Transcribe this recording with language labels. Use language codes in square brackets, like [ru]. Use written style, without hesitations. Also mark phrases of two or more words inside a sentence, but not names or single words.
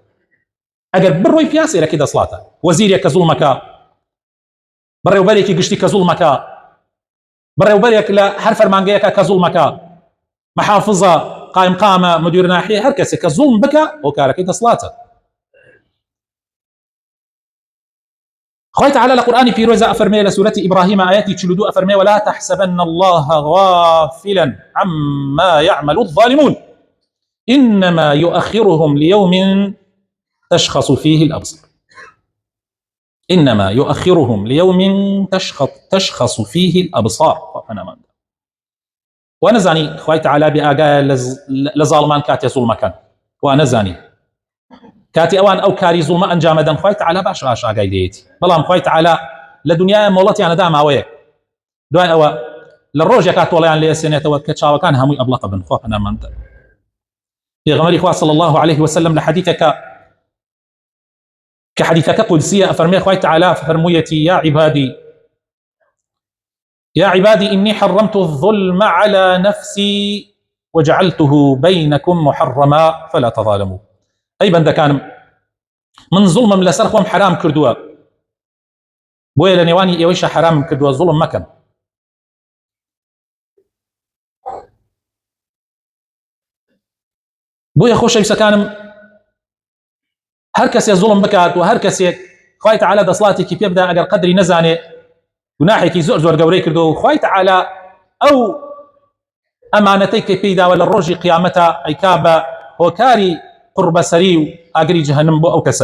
[ckb] ئەگەر بڕۆی پیا سەیرەکەی دەسڵاتە. وەزیرێک کە زوڵمەکە، بەڕێوبەرێکی گشتی کە زوڵمەکە، بەڕێوبەرێک لە هەر فەرمانگەیەکە کە زوڵمەکە، محافظە، قایم قامە، مدیر ناحیە، هەر کەسێک کە زوڵم بکە هۆکارەکەی دەسڵاتە. خوای تعالی لە قورآنی پیرۆزە ئەفەرمێ لە سورەتی ئیبراهیم ئاەتی 42 ئەفەرمێ [ar] ولا تحسبن الله غافلا عما يعمل الظالمون إنما يؤخرهم ليوم تشخص فيه الأبصار إنما يؤخرهم ليوم تشخص فيه الأبصار. [ckb] ونزاني خوای تعالی بئاگایە لە زاڵمان کاتێ زوڵمەکەن، وانەزانی کاتی ئەوان ئەو کاری زوڵمە ئەنجامەدەن، خوای تعالی باش ئاگای لێیەتی. بەڵام خوای تعالی لە دنیای مۆڵەتیانەدا ماوەیەک، دوای ئەوە لە ڕۆژێکا تۆڵەیان لێسێنێتەوە کە چاوەکان هەمووی ئەبڵەقە بن. خوا پەناماندا. پێغەمبەری خوا [ar] صلی الله عليه وسلم [ckb] لە حەدیثێکە کە حەدیثەکە قودسیە ئەفەرمێ خوای تعالی فەرموویەتی [ar] يا عبادي إني حرمت الظلم على نفسي وجعلته بينكم محرما فلا تظالموا. [ckb] أي بەندەکانم من زوڵمم لەسەر خۆم حرام کردووە، بۆیە لە نێوانی ئێوەیشە حرام کردووە، زوڵم مەکەن. بۆیە خۆشەویستەکانم هەر کەسێک زوڵم بکات و هەر کەسێک خوای تعالی دەسڵاتێکی پێ بدا، ئەگەر قەدری نەزانێ گوناحێکی زۆر گەورەی کردو، و خوای تعالی ئەو ئەمانەتەی کە پێی داوە لە ڕۆژی قیامەتە ئەیکا بە هۆکاری قوربەسەری و ئاگری جەهەنەم بۆ ئەو کەسە.